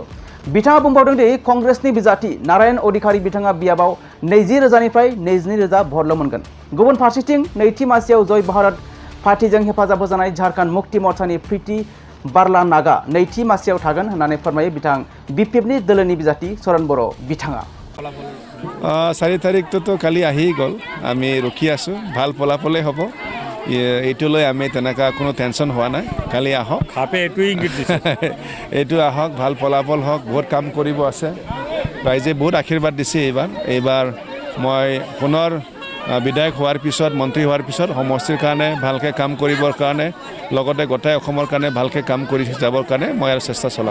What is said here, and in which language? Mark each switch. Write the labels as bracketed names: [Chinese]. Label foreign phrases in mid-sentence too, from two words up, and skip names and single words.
[Bodo] बिथाङा बुंबावदों दि कंग्रेसनि बिजाथि नारायण अधिकारी बिथाङा बियाबाव 20,000निफ्राय 22,000 भटल' मोनगोन। गुबुन फारसेथिं नैथि मासियाव जय भारत पार्टीजों हेफाजाब होजानाय झारखंड मुक्ति मोर्चानि प्रीति बारला नागा नैथि मासियाव थागोन होननानै फोरमायो बिथां बिपिएफनि दोलोनि बिजाथि चरण बर' बिथाङा। [Assamese] 4 तारिखটো কালি আহি গ'ল, আমি ৰখি আছোঁ, ভাল ফলাফলেই হ'ব। এইটোলৈ আমি তেনেকুৱা কোনো টেনশ্যন হোৱা নাই। কালি আহক, এইটো আহক, ভাল ফলাফল হওক, বহুত কাম কৰিব আছে। ৰাইজে বহুত আশীৰ্বাদ দিছে। এইবাৰ মই পুনৰ বিধায়ক হোৱাৰ পিছত, মন্ত্ৰী হোৱাৰ পিছত সমষ্টিৰ কাৰণে ভালকৈ কাম কৰিবৰ কাৰণে, লগতে গোটেই অসমৰ কাৰণে ভালকৈ কাম কৰি যাবৰ কাৰণে মই আৰু চেষ্টা চলাম।